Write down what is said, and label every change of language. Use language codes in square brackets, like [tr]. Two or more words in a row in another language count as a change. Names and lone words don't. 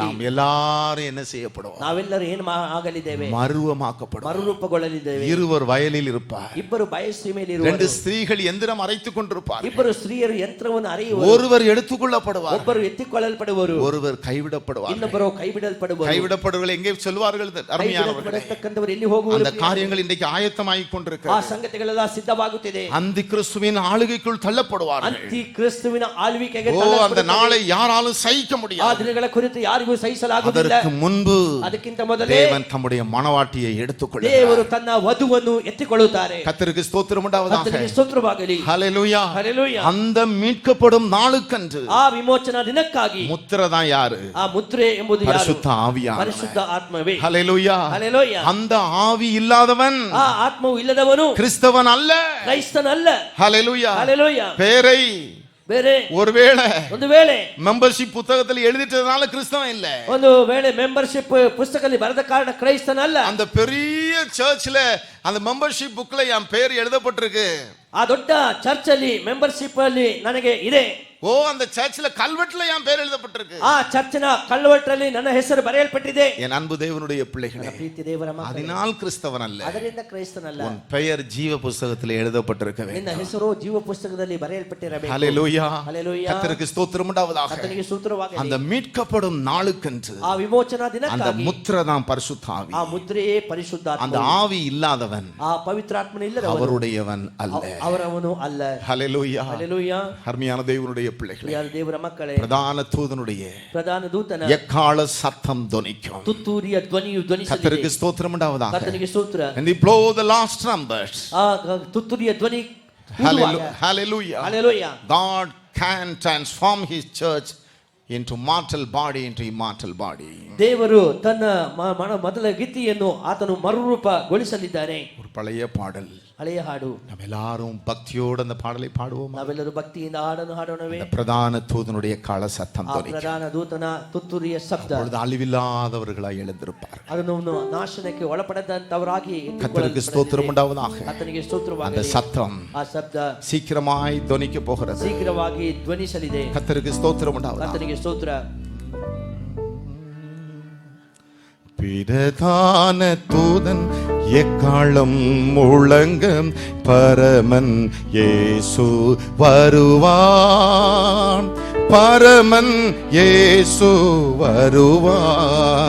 [ta] நாம் எல்லாரும் என்ன செய்யப்படுவோம்? [kn] ನಾವೆಲ್ಲರೂ ಏನು ಆಗಲಿದ್ದೇವೆ? [ta] மறுரூபமாக்கப்படுவோம். [kn] ಮರುರೂಪಗೊಳ್ಳಲಿದ್ದೇವೆ. [ta] இருவர் வயலில் இருப்பார். [kn] ಇಬ್ಬರು ಬಯಸೀಮೆಯಲ್ಲಿ [ta] ரெண்டு [kn] ಇರುವರು. [ta] ஸ்திரீகள் எந்திரம் அரைத்துக் கொண்டிருப்பார். [kn] ಇಬ್ಬರು ಸ್ತ್ರೀಯರು ಯಂತ್ರವನ್ನು ಅರೆಯುವರು. [ta] ஒருவர் எடுத்துக்கொள்ளப்படுவார், [kn] ಒಬ್ಬರು ಎತ್ತಿಕೊಳ್ಳಲ್ಪಡುವರು, [ta] ஒருவர் கைவிடப்படுவார். [kn] ಇನ್ನೊಬ್ಬರು ಕೈಬಿಡಲ್ಪಡುವರು. [ta] கைவிடப்படுவர்கள் எங்கே சொல்வார்கள்? அருமையானவர்களே, [kn] ಕೈಬಿಡಲ್ಪಡತಕ್ಕಂಥವರು ಎಲ್ಲಿ ಹೋಗುವರು? [ta] அந்த காரியங்கள் இன்றைக்கு ஆயத்தமாகிக் [kn] ಆ [ta] கொண்டிருக்கிறது. [kn] ಸಂಗತಿಗಳೆಲ್ಲ ಸಿದ್ಧವಾಗುತ್ತಿದೆ. [ta] அந்தி கிறிஸ்துவின் ஆளுகைக்குள் தள்ளப்படுவார்கள். [kn] ಅಂತಿ ಕ್ರಿಸ್ತುವಿನ ಆಳ್ವಿಕೆಗೆ [ta] ஓ, அந்த நாளை யாராலும் சகிக்க [kn] ಆ [ta] முடியாது. [kn] ದಿನಗಳ ಕುರಿತು ಯಾರಿಗೂ ಸಹಿಸಲಾಗುವುದಿಲ್ಲ. [ta] அதற்கு முன்பு [kn] ಅದಕ್ಕಿಂತ ಮೊದಲೇ [ta] தேவன் தம்முடைய மணவாட்டியை எடுத்துக்கொள்கிறார். [kn] ದೇವರು ತನ್ನ ವಧುವನ್ನು ಎತ್ತಿಕೊಳ್ಳುತ್ತಾರೆ. [ta] கர்த்தருக்கு ஸ்தோத்திரம் உண்டாவதாக. [kn] ಕರ್ತನಿಗೆ ಸ್ತೋತ್ರವಾಗಲಿ. [ta] ஹல்லேலூயா. [kn] ಹಲ್ಲೆಲೂಯಾ. [ta] அந்த மீட்கப்படும் நாளுக்கன்று [kn] ಆ ವಿಮೋಚನಾ ದಿನಕ್ಕಾಗಿ [ta] முத்திரை தான் யாரு? [kn] ಆ ಮುದ್ರೆ ಎಂಬುದು ಯಾರು? [ta] பரிசுத்த ஆவியானவர். [kn] ಪರಿಶುದ್ಧ ಆತ್ಮವೇ. [ta] ஹல்லேலூயா. [kn] ಹಲ್ಲೆಲೂಯಾ. [ta] அந்த ஆவி இல்லாதவன் [kn] ಆ ಆತ್ಮವು ಇಲ್ಲದವನು [ta] கிறிஸ்தவன் அல்ல. [kn] ಕ್ರೈಸ್ತನಲ್ಲ. [ta] ஹல்லேலூயா. [kn] ಹಲ್ಲೆಲೂಯಾ. [ta] பேரை [kn] ಬೇರೆ [ta] ஒருவேளை [kn] ಒಂದು ವೇಳೆ [ta] மெம்பர்ஷிப் புத்தகத்தில் எழுதிட்டதனால கிறிஸ்தவன் இல்ல. [kn] ಒಂದು ವೇಳೆ ಮೆಂಬರ್ಶಿಪ್ ಪುಸ್ತಕದಲ್ಲಿ ಬರೆದ ಕಾರಣ ಕ್ರೈಸ್ತನಲ್ಲ. [ta] அந்த பெரிய சர்ச்ல அந்த மெம்பர்ஷிப் புக்ல என் பேர் எழுதப்பட்டிருக்கு. [kn] ಆ ದೊಡ್ಡ ಚರ್ಚ್ ಅಲ್ಲಿ ಮೆಂಬರ್ಶಿಪ್ ಅಲ್ಲಿ ನನಗೆ ಇದೆ. [ta] ஓ அந்த சர்ச்சில் கல்வெட்டுல என் பேர் எழுதப்பட்டிருக்கு. [kn] ಆ ಚರ್ಚಿನ ಕಲ್ವಟ್ಟಲ್ಲಿ ನನ್ನ ಹೆಸರು ಬರೆಯಲ್ಪಟ್ಟಿದೆ. [ta] என் அன்பு தேவனுடைய பிள்ளைகளே, [kn] ನನ್ನ ಪ್ರೀತಿ ದೇವರ ಮಕ್ಕಳೇ, [ta] அதனால் கிறிஸ்தவன் அல்ல, [kn] ಅದರಿಂದ ಕ್ರೈಸ್ತನಲ್ಲ. [ta] உன் பெயர் ஜீவ புஸ்தகத்தில் எழுதப்பட்டிருக்க [kn] ನಿನ್ನ [ta] வேண்டும். [kn] ಹೆಸರು ಜೀವ ಪುಸ್ತಕದಲ್ಲಿ ಬರೆಯಲ್ಪಟ್ಟಿರಬೇಕು. [ta] ஹல்லேலூயா. ஹல்லேலூயா. கர்த்தருக்கு ஸ்தோத்திரம் உண்டாவதாக. [kn] ಕರ್ತನಿಗೆ ಸ್ತೋತ್ರವಾಗಲಿ. [ta] அந்த மீட்கப்படும் நாளுக்கென்று [kn] ಆ ವಿಮೋಚನಾ [ta] அந்த [kn] ದಿನಕ್ಕಾಗಿ [ta] முத்திரை தான் பரிசுத்த ஆவி. [kn] ಆ ಮುದ್ರೆಯೇ ಪರಿಶುದ್ಧಾತ್ಮ. [ta] அந்த ஆவி இல்லாதவன் [kn] ಆ ಪವಿತ್ರಾತ್ಮನಿಲ್ಲದವನು [ta] அவருடையவன் அல்ல. [kn] ಅವರವನು ಅಲ್ಲ. [ta] ஹல்லேலூயா. [kn] ಹಲ್ಲೆಲೂಯಾ. [ta] அருமையான தேவனுடைய பிள்ளைகளே, [kn] ಪ್ರಿಯ ದೇವರ ಮಕ್ಕಳೇ, [ta] பிரதான தூதனுடைய [kn] ಪ್ರಧಾನ ದೂತನ [ta] எக்கால சத்தம் தொனிக்கும். [kn] ತುತ್ತೂರಿಯ ಧ್ವನಿಯು ಧ್ವನಿಸಲಿದೆ. [ta] கர்த்தருக்கு ஸ்தோத்திரம் உண்டாவதாக. [kn] ಕರ್ತನಿಗೆ ಸ್ತೋತ್ರ. [en] And they blow the last trumpet. [kn] ಆ ತುತ್ತೂರಿಯ ಧ್ವನಿ [en] Hallelujah. Hallelujah. [kn] ಹಲ್ಲೆಲೂಯಾ. [en] God can transform his church into mortal body into immortal body. [kn] ದೇವರು ತನ್ನ ಮೊದಲ ಗೀತೆಯನ್ನು ಆತನು ಮರುರೂಪಗೊಳಿಸಲಿದ್ದಾನೆ. [ta] ஒரு பழைய பாடல், [kn] ಹಳೆಯ ಹಾಡು. [ta] நம்ம எல்லாரும் பக்தியோடு அந்த பாடலை பாடுவோம். [kn] ನಾವೆಲ್ಲರೂ ಭಕ್ತಿಯಿಂದ ಹಾಡನ್ನು ಹಾಡೋಣವೇ? [ta] பிரதான தூதனுடைய கால சத்தம் [kn] ಆ [ta] தொனிக்கும். [kn] ಪ್ರಧಾನ ದೂತನ ತುತ್ತೂರಿಯ ಶಬ್ದ [ta] அப்பொழுது அழிவில்லாதவர்களாய் எழுந்திருப்பார். [kn] ಅದನ್ನು ನಾಶನಕ್ಕೆ ಒಳಪಡದಂತವರಾಗಿ [ta] கர்த்தருக்கு ஸ்தோத்திரம் உண்டாவதாக. [kn] ಆತನಿಗೆ [ta] அந்த [kn] ಸ್ತೋತ್ರವಾಗಲಿ. [ta] சத்தம் [kn] ಆ ಶಬ್ದ [ta] சீக்கிரமாய் தொனிக்க போகிறது. [kn] ಶೀಘ್ರವಾಗಿ ಧ್ವನಿಸಲಿದೆ. [ta] கர்த்தருக்கு ஸ்தோத்திரம் உண்டாவதாக. [kn] ಆತನಿಗೆ ಸ್ತೋತ್ರ. [ta] பிரதான தூதன் எக்காலம் முழங்க பரமன் இயேசு வருவான். பரமன் இயேசு வருவான்.